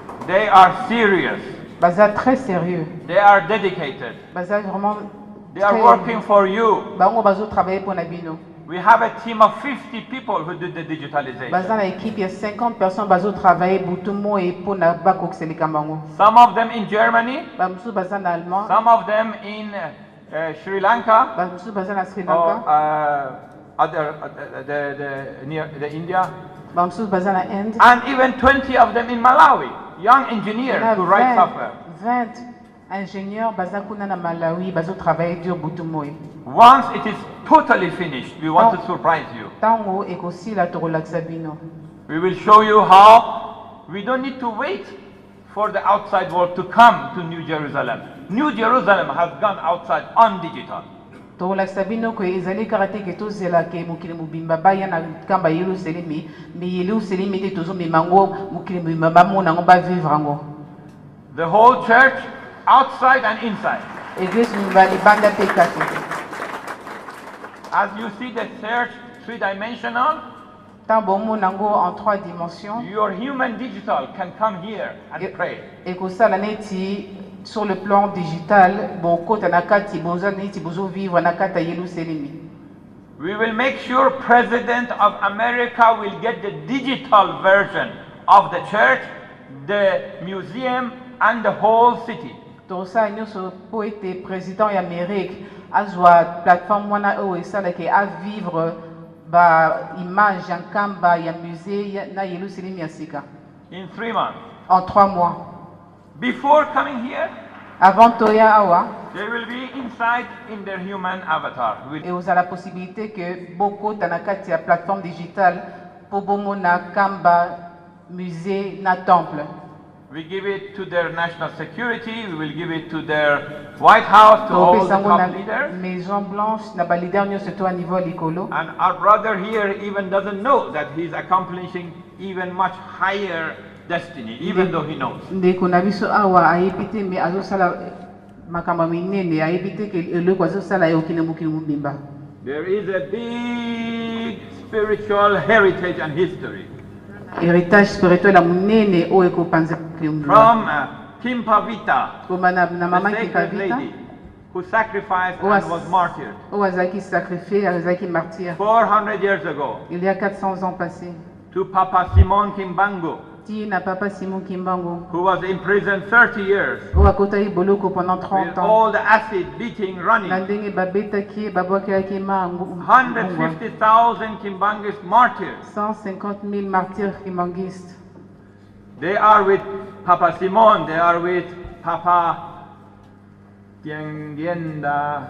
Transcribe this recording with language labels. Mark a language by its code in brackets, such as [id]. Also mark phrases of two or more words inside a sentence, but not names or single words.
[en] They are serious. [fr] baza très sérieux, [en] They are dedicated. [ln] baza vraiment [en] They are working for you. [ln] bango bazo [fr] travailler pour [ln] na bino. [en] We have a team of 50 people who did the digitalization. [ln] Baza na équipe ya 50 personnes bazo travailler butumo [fr] et pour [ln] na bakokisa likambango. [en] Some of them in Germany, [ln] Bamusu baza na allemand, [en] some of them in Sri Lanka, [ln] bamusu baza na Sri [en] or [ln] Lanka, [en] other near the India, [ln] bamusu baza na Inde. [en] and even 20 of them in Malawi. Young engineers who write software. [ln] 20 ingénieurs baza kuna na Malawi bazo [fr] travailler dur [ln] butumo. [en] Once it is totally finished, we want to surprise you. [ln] Tango ekosila tokolakisa bino. [en] We will show you how we don't need to wait for the outside world to come to New Jerusalem. New Jerusalem has gone outside on digital. [ln] Tokolakisa bino ko ezali karate ke tozela ke mokili mobimba baya na kamba Yerusalemi, me Yerusalemi te tozo mimango mokili mobimba bamona ngo ba vivre ngo. [en] The whole church, outside and inside. [ln] Église mobimba libanda pe kate. [en] As you see the church three-dimensional, [ln] Tant bomona ngo [fr] en 3 dimensions. [en] your human digital can come here and pray. [ln] Ekosala neti [fr] sur le plan digital, [ln] bon kota na kati boza neti bozo vivre na kata Yerusalemi. [en] We will make sure President of America will get the digital version of the church, the museum, and the whole city. [ln] Tosa nyonso po ete président ya Amérique azwa plateforme wana o esala ke a vivre ba image ya nkamba ya musée na Yerusalem ya sika [en] In 3 months. [fr] en 3 mois. [en] Before coming here, [ln] Avant toya awa, [en] they will be inside in their human avatar. [fr] et vous avez la possibilité que beaucoup [ln] na kati ya [fr] plateforme digitale pour [ln] bomona kamba [fr] musée na temple. [en] We give it to their national security, we will give it to their White House, to all the top leaders. [ln] Maison Blanche na ba leader nyonso to a niveau likolo. [en] And our brother here even doesn't know that he's accomplishing even much higher destiny, even though he knows. [ln] Ndeko na biso awa ayebite me azosala makambo minene ayebite ke eloko azosala yokine mokili mobimba. [en] There is a big spiritual heritage and history. [fr] Héritage spirituel [ln] la munene o ekopanza [en] From Kim Pavita, [ln] koma na [en] the [ln] mama [en] sacred Kikavita lady who sacrificed and was martyred [ln] o azaki sacrifié azaki martyr [en] 400 years ago, [fr] il y a 400 ans passés. [en] to Papa Simon Kimbangu, [ln] Ti na papa Simon Kimbangu [en] who was in prison 30 years [ln] o akota boloko pendant [en] with [fr] 30 ans. [en] all the acid beating [ln] Na [en] running. [ln] ndenge babetaki babwakaki mangu [en] 150,000 Kimbangis martyrs. [fr] 150 000 martyrs kimbangistes. [en] They are with Papa Simon, they are with Papa Tiengienda.